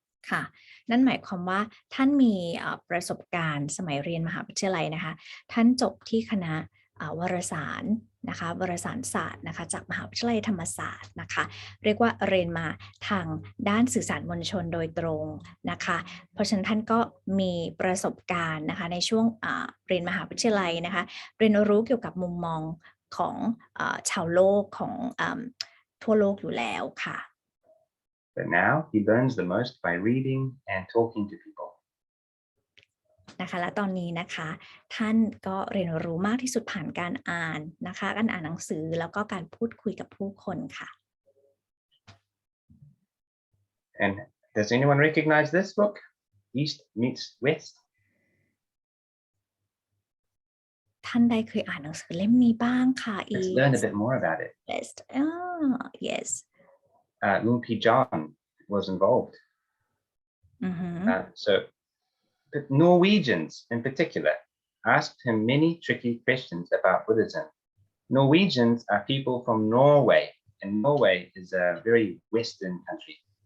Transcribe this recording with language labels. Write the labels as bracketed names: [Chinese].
[Thai] ค่ะนั่นหมายความว่าท่านมีประสบการณ์สมัยเรียนมหาวิทยาลัยนะคะท่านจบที่คณะวารสารนะคะวารสารศาสตร์นะคะจากมหาวิทยาลัยธรรมศาสตร์นะคะเรียกว่าเรียนมาทางด้านสื่อสารมวลชนโดยตรงนะคะเพราะฉะนั้นท่านก็มีประสบการณ์นะคะในช่วงเรียนมหาวิทยาลัยนะคะเรียนรู้เกี่ยวกับมุมมองของชาวโลกของทั่วโลกอยู่แล้วค่ะ [English] But now he learns the most by reading and talking to people. [Thai] นะคะและตอนนี้นะคะท่านก็เรียนรู้มากที่สุดผ่านการอ่านนะคะการอ่านหนังสือแล้วก็การพูดคุยกับผู้คนค่ะ [English] And does anyone recognize this book? East Meets West. [Thai] ท่านใดเคยอ่านหนังสือเล่มนี้บ้างค่ะ [English] Let's learn a bit more about it. West yes Luang Pi John was involved. So the Norwegians in particular asked him many tricky questions about Buddhism. Norwegians are people from Norway, and Norway is a very Western country.